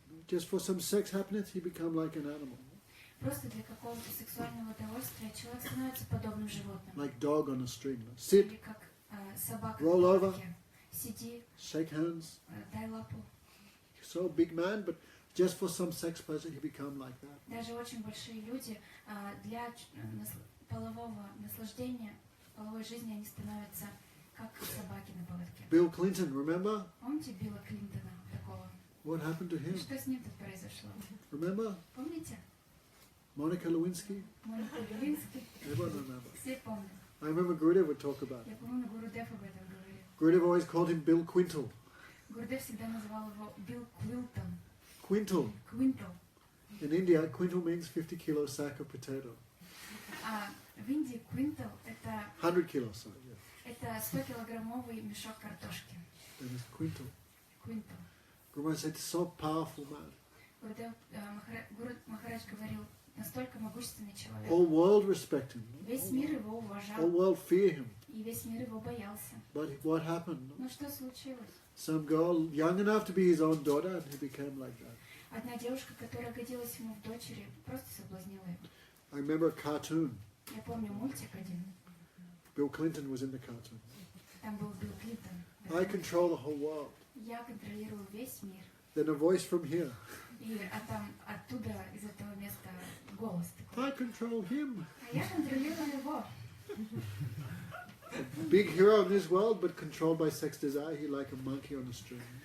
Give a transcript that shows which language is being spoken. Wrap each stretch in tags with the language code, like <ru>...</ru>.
<en>Just for some sex happiness, he become like an animal.</en> <ru>Просто для какого-то сексуального удовольствия человек становится подобным животным.</ru> <en>Like dog on a string. Sit,</en> <ru>Или как собака</ru> <en>Roll</en> <ru>на</ru> <en>over.</en> <ru>поводке. Сиди,</ru> <en>shake hands.</en> <ru>дай лапу.</ru> <en>So big man, but just for some sex pleasure, he become like that.</en> <ru>Даже очень большие люди для полового наслаждения, половой жизни, они становятся как собаки на поводке.</ru> <en>Bill Clinton, remember?</en> <ru>Помните Билла Клинтона такого?</ru> <en>What happened to him?</en> <ru>Что с ним тут произошло?</ru> <en>Remember?</en> <ru>Помните?</ru> <en>Monica Lewinsky?</en> <ru>Моника Левинский?</ru> <en>Everyone remember.</en> <ru>Все помнят.</ru> <en>I remember Gurudev would talk about it.</en> <ru>Я помню, Гурудев об этом говорил.</ru> <en>Gurudev always called him Bill Quintal.</en> <ru>Гурдев всегда называл его Билл Квилтон.</ru> <en>Quintal.</en> <ru>Квинтал.</ru> <en>In India, quintal means 50 kilo sack of potato.</en> <ru>А в Индии квинтал</ru> <en>100 kilo sack, yeah.</en> <ru>это 100-килограммовый мешок картошки.</ru> <en>That is quintal.</en> <ru>Квинтал.</ru> <en>Guru Maharaj said, it's so powerful, man.</en> <ru>Гурдев Гуру Махарадж говорил, настолько могущественный человек.</ru> <en>Whole world respect him.</en> <ru>Весь мир его</ru> <en>Whole</en> <ru>уважал,</ru> <en>world fear him.</en> <ru>и весь мир его боялся.</ru> <en>But what happened?</en> <ru>Но что случилось?</ru> <en>Some girl, young enough to be his own daughter, and he became like that.</en> <ru>Одна девушка, которая годилась ему в дочери, просто соблазнила его.</ru> <en>I remember a cartoon.</en> <ru>Я помню мультик один,</ru> <en>Bill Clinton was in the cartoon.</en> <ru>там был Билл Клинтон.</ru> <en>I control the whole world.</en> <ru>Я контролирую весь мир.</ru> <en>Then a voice from here.</en> <ru>А там оттуда, из этого места, голос такой.</ru> <en>I control him.</en> <ru>А я контролирую его.</ru> <en>Big hero in this world, but controlled by sex desire. He like a monkey on a string.</en>